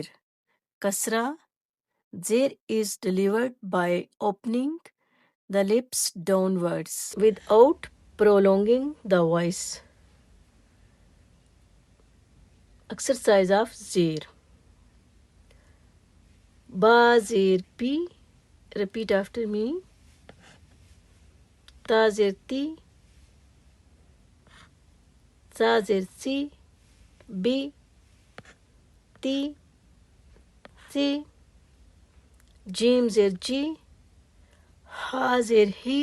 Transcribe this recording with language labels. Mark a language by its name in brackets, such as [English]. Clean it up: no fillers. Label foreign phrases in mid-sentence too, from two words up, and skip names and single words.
[English] Kasra, zer is delivered by opening the lips downwards without prolonging the voice. Exercise of zer. Ba, zer, pi. Repeat after me. Ta, zer, ti. Sa, zer, si. Bi, ti, si. Jim, zer, ji. Ha, zer, hi.